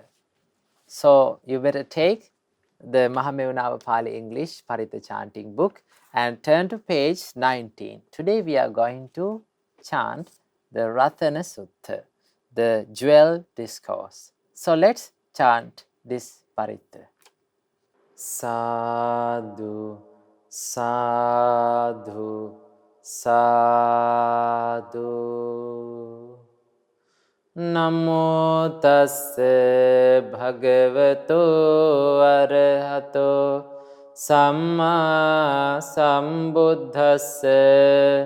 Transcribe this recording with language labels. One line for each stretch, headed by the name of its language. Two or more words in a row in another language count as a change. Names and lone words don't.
English: So you better take the Mahamevunava Pali English Paritta chanting book and turn to page 19. Today we are going to chant the Rathna Sutta, the jewel discourse. So let's chant this Paritta.
Pali: Sadhu, sadhu, sadhu. Namo tassa bhagavato arahato samma sambuddhassa.